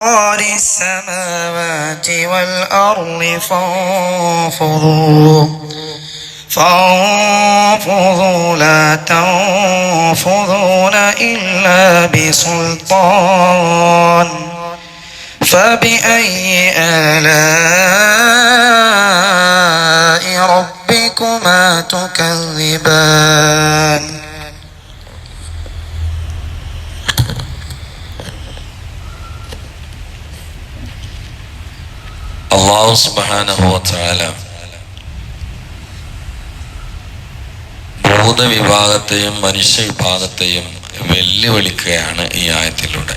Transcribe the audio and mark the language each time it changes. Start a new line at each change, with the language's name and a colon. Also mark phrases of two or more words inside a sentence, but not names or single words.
Arabic: السماوات والأرض فانفضوا لا تنفضون إلا بسلطان فبأي آلاء ربكما تكذبان الله سبحانه وتعالى
Malayalam: ഭൂതവിഭാഗത്തെയും മനുഷ്യ വിഭാഗത്തെയും വെല്ലുവിളിക്കുകയാണ് ഈ ആയത്തിലൂടെ.